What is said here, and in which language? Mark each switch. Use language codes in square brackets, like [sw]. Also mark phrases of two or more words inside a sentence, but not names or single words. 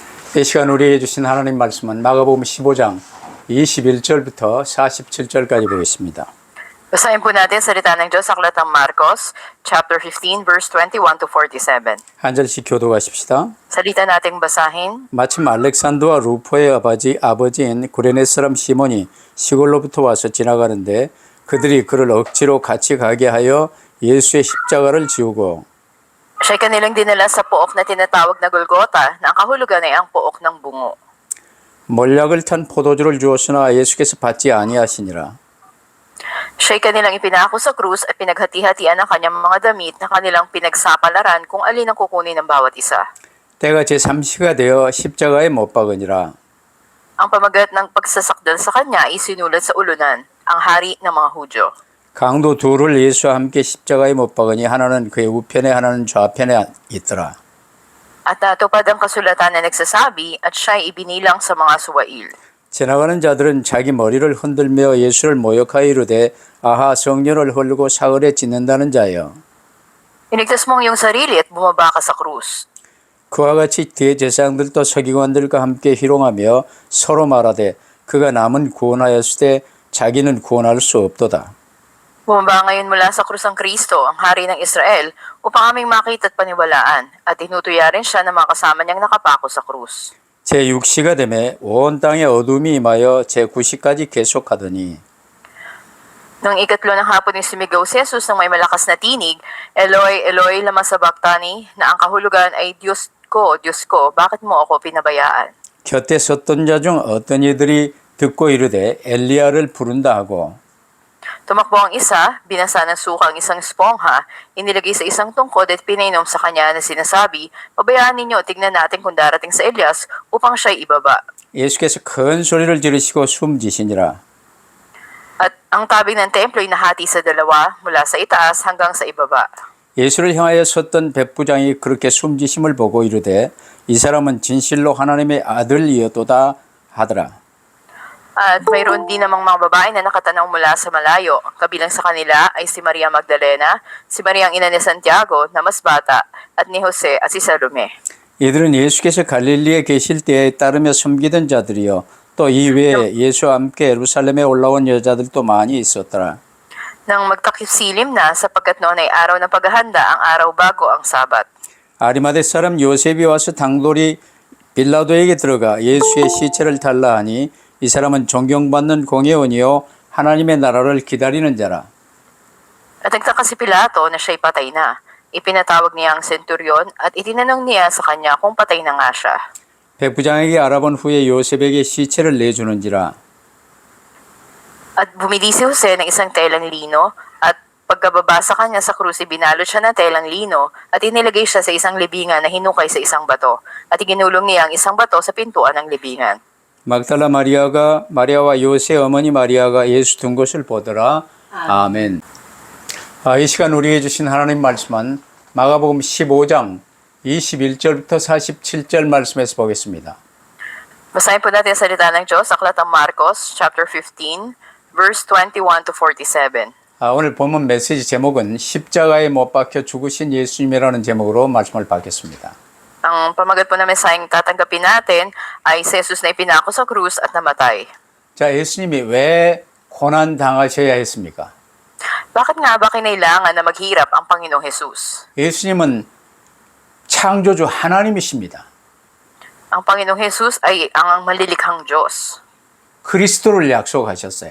[ko] 이 시간 우리에게 주신 하나님 말씀은 마가복음 15장 21절부터 47절까지 보겠습니다. [tl] Basahin po natin salita ng Diyos sa aklat ng Marcos, [en] chapter 15, verse 21 to 47. [ko] 한 절씩 교도하십시다. [tl] Salita nating basahin. [ko] 마침 알렉산더와 루포의 아버지인 구레네 사람 시몬이 시골로부터 와서 지나가는데 그들이 그를 억지로 같이 가게 하여 예수의 십자가를 지우고 [tl] Siya'y kanilang dinala sa pook na tinatawag na Golgota na ang kahulugan ay ang pook ng bungo. [ko] 몰약을 탄 포도주를 주었으나 예수께서 받지 아니하시니라. [tl] Siya'y kanilang ipinako sa krus at pinaghati-hatian ang kanyang mga damit na kanilang pinagsapalaran kung alin ang kukunin ng bawat isa. [ko] 때가 제3시가 되어 십자가에 못 박으니라. [tl] Ang pamagat ng pagsasakdal sa kanya ay sinulat sa ulunan, ang hari ng mga Hudyo. [ko] 강도 둘을 예수와 함께 십자가에 못 박으니 하나는 그의 우편에 하나는 좌편에 있더라. [tl] At natupad ang kasulatan na nagsasabi at siya'y ibinilang sa mga suwail. [ko] 지나가는 자들은 자기 머리를 흔들며 예수를 모욕하여 이르되 아하 성녀를 헐고 사흘에 짓는다는 자여. [tl] Inigtas mo ang iyong sarili at bumaba ka sa krus. [ko] 그와 같이 대제사장들도 서기관들과 함께 희롱하며 서로 말하되 그가 남은 구원하였으되 자기는 구원할 수 없도다. [tl] Bumaba ngayon mula sa krus ang Kristo, ang hari ng Israel, upang aming makita at paniwalaan, at tinutuya rin siya ng mga kasama niyang nakapako sa krus. [ko] 제6시가 되매 온 땅에 어둠이 임하여 제9시까지 계속하더니 [tl] Nang ikatlo ng hapon ay sumigaw si Jesus ng may malakas na tinig, [arc] Eloi, Eloi, lama sabachthani, [tl] na ang kahulugan ay Diyos ko, bakit mo ako pinabayaan? [ko] 곁에 섰던 자 중 어떤 이들이 듣고 이르되 엘리야를 부른다 하고 [tl] Tumakbo ang isa, binasa ng suka ang isang espongha, inilagay sa isang tungkod at pinainom sa kanya na sinasabi, pabayaan ninyo, tignan natin kung darating sa Elias upang siya'y ibaba. [ko] 예수께서 큰 소리를 지르시고 숨지시니라. [tl] At ang tabi ng templo ay nahati sa dalawa mula sa itaas hanggang sa ibaba. [ko] 예수를 향하여 섰던 백부장이 그렇게 숨지심을 보고 이르되 이 사람은 진실로 하나님의 아들이었도다 하더라. [tl] At mayroon din namang mga babae na nakatanaw mula sa malayo. Kabilang sa kanila ay si Maria Magdalena, si Maria ang ina ni Santiago na mas bata, at ni Jose at si Salome. [ko] 이들은 예수께서 갈릴리에 계실 때에 따르며 섬기던 자들이요 또 이외에 예수와 함께 예루살렘에 올라온 여자들도 많이 있었더라. [tl] Nang magtakip-silim na sapagkat noon ay araw ng paghahanda, ang araw bago ang Sabat. [ko] 아리마대 사람 요셉이 와서 당돌이 빌라도에게 들어가 예수의 시체를 달라 하니 이 사람은 존경받는 공회원이요 하나님의 나라를 기다리는 자라. [tl] At nagtaka si Pilato na siya'y patay na. Ipinatawag niya ang senturyon at itinanong niya sa kanya kung patay na nga siya. [ko] 백부장에게 알아본 후에 요셉에게 시체를 내주는지라. [tl] At bumili si Jose ng isang telang lino at pagkababa sa kanya sa krus, binalot siya ng telang lino at inilagay siya sa isang libingan na hinukay sa isang bato at iginulong niya ang isang bato sa pintuan ng libingan. [ko] 막달라 마리아와 요새 어머니 마리아가 예수 둔 것을 보더라. 아멘. 이 시간 우리에게 주신 하나님 말씀은 마가복음 15장 21절부터 47절 말씀에서 보겠습니다. [tl] Basahin po natin ang salita ng Diyos sa aklat ng Marcos, [en] chapter 15, verse 21 to 47. [ko] 오늘 본문 메시지 제목은 십자가에 못 박혀 죽으신 예수님이라는 제목으로 말씀을 받겠습니다. [tl] Ang pamagat po na mensaheng tatanggapin natin ay si Jesus na ipinako sa krus at namatay. [ko] 자, 예수님이 왜 고난 당하셔야 했습니까? [tl] Bakit nga ba kinailangan na maghirap ang Panginoong Jesus? [ko] 예수님은 창조주 하나님이십니다. [tl] Ang Panginoong Jesus ay ang malilikhang Diyos. [ko] 그리스도를 약속하셨어요.